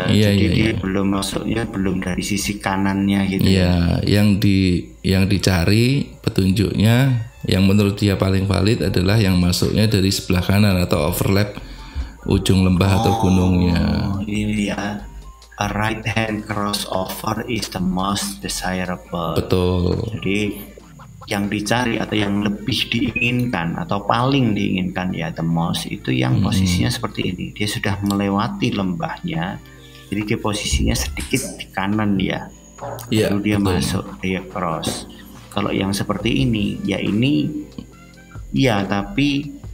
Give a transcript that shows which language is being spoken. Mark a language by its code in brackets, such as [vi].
[id] Jadi dia belum masuknya belum dari sisi kanannya gitu. Iya, yang dicari petunjuknya yang menurut dia paling valid adalah yang masuknya dari sebelah kanan atau overlap ujung lembah atau gunungnya. Ini ya. [en] A right hand crossover is the most desirable. [id] Betul. Jadi yang dicari atau yang lebih diinginkan atau paling diinginkan ya [en] the most [id] itu yang posisinya seperti ini. Dia sudah melewati lembahnya, jadi dia posisinya sedikit di kanan dia. Lalu dia masuk, dia cross. Kalau yang seperti ini, ya ini ya tapi